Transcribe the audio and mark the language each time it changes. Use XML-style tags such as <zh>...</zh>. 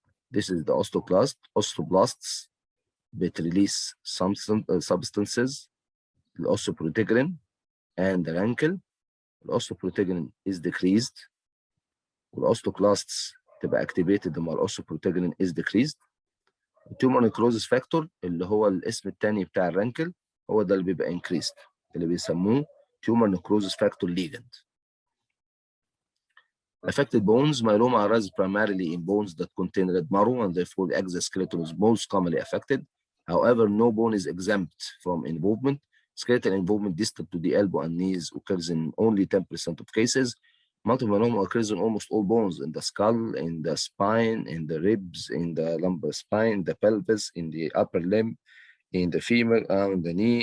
<en>This is the osteoclast. Osteoblasts release substances, the osteoprotein and the rankle. The osteoprotein is decreased, the osteoclasts</en> <ar>تبقى</ar> <en>activated</en> <ar>لما الاوستوبروتيجرين</ar> <en>is decreased.</en> <ar>التيومر نيكروزس فاكتور اللي هو الاسم الثاني بتاع الرانكل هو ده اللي بيبقى</ar> <en>increased،</en> <ar>اللي بيسموه تيومر نيكروزس فاكتور ليجند.</ar> <en>Affected bones, myeloma arises primarily in bones that contain red marrow, and therefore the exoskeleton is most commonly affected. However, no bone is exempt from involvement. Skeletal involvement distal to the elbow and knees occurs in only 10% of cases. Multiple myeloma occurs in almost all bones, in the skull, in the spine, in the ribs, in the lumbar spine, the pelvis, in the upper limb, in the femur, in the knee.</en>